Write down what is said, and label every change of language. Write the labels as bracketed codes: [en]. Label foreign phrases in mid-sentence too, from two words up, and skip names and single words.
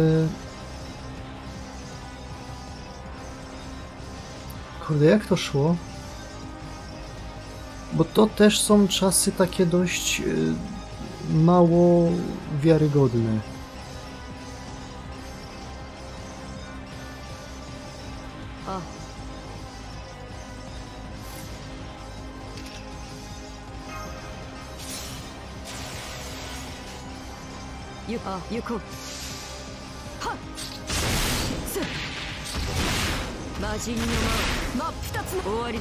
[pl] Kurde, jak to szło? Bo to też są czasy takie dość mało wiarygodne. A. [ja] 行こう。はっ。す。魔人の魔を真っ二つの終わりだ。